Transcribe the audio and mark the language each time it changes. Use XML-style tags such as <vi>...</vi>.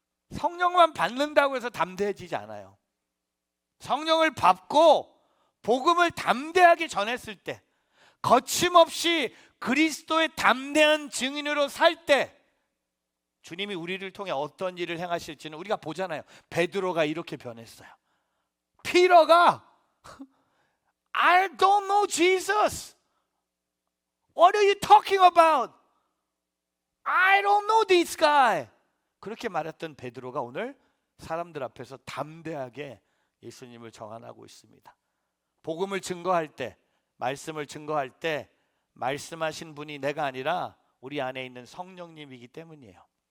<ko>성령만 받는다고 해서 담대해지지 않아요. 성령을 받고 복음을 담대하게 전했을 때, 거침없이 그리스도의 담대한 증인으로 살 때 주님이 우리를 통해 어떤 일을 행하실지는 우리가 보잖아요. 베드로가 이렇게 변했어요. 피터가</ko> <en>I don't know Jesus. What are you talking about? I don't know this guy.</en> <ko>그렇게 말했던 베드로가 오늘 사람들 앞에서 담대하게 예수님을 정언하고 있습니다. 복음을 증거할 때, 말씀을 증거할 때 말씀하신 분이 내가 아니라 우리 안에 있는 성령님이기 때문이에요.</ko>